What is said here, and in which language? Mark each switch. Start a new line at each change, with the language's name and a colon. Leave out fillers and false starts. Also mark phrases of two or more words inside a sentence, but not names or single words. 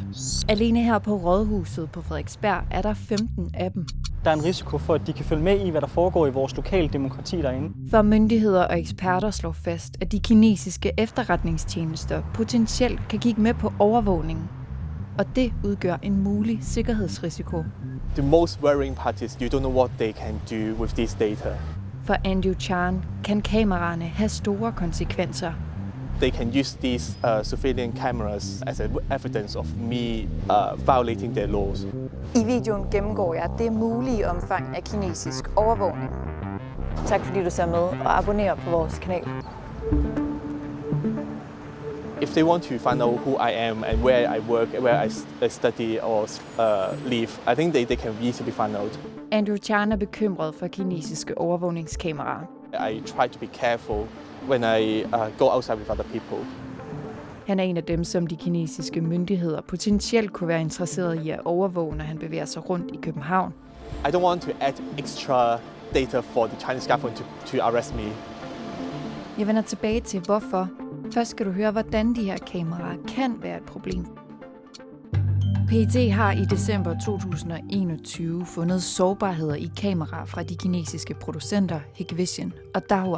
Danish: Alene her på Rådhuset på Frederiksberg er der 15 af dem. Der er en risiko for, at de kan følge med i, hvad der foregår i vores lokale demokrati derinde. For myndigheder og eksperter slår fast, at de kinesiske efterretningstjenester potentielt kan kigge med på overvågningen. Og det udgør en mulig sikkerhedsrisiko.
English: The most worrying part is you don't know what they can do with this data.
Danish: For Andrew Chan kan kameraerne have store konsekvenser.
English: They can use these surveillance cameras as evidence of me violating their laws.
Danish: I videoen gennemgår jeg det mulige omfang af kinesisk overvågning. Tak fordi du ser med og abonnerer på vores kanal.
English: If they want to find out who I am and where I work, where I study or live, I think they can easily find out.
Danish: Andrew Chan er bekymret for kinesiske overvågningskameraer.
English: I try to be careful when I go outside with other people.
Danish: Han er en af dem, som de kinesiske myndigheder potentielt kunne være interesseret i at overvåge, når han bevæger sig rundt i København.
English: I don't want to add extra data for the Chinese government to arrest me.
Danish: Jeg vender tilbage til hvorfor. Først skal du høre, hvordan de her kameraer kan være et problem. PET har i december 2021 fundet sårbarheder i kameraer fra de kinesiske producenter Hikvision og Dahua.